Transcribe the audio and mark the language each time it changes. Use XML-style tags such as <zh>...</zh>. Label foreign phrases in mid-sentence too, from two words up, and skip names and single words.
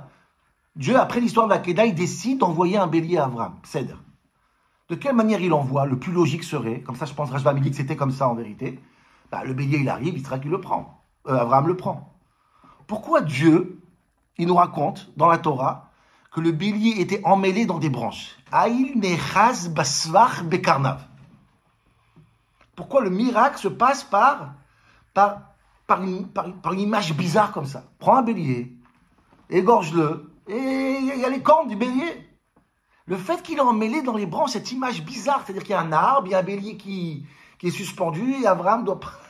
<fr>Dieu, après l'histoire de la Kedah, il décide d'envoyer un bélier à Abraham. Cède. De quelle manière il envoie? Le plus logique serait, comme ça je pense Rashbam, il dit que c'était comme ça en vérité, le bélier il arrive, Yitzhak il le prend. Abraham le prend. Pourquoi Dieu, il nous raconte dans la Torah que le bélier était emmêlé dans des branches?</fr> <he>איל נאחז בסבך בקרניו.</he> <fr>Pourquoi le miracle se passe par une image bizarre comme ça? Prends un bélier, égorge-le, et il y a les cornes du bélier. Le fait qu'il est emmêlé dans les branches, cette image bizarre, c'est-à-dire qu'il y a un arbre, il y a un bélier qui est suspendu, et Abraham doit...</fr>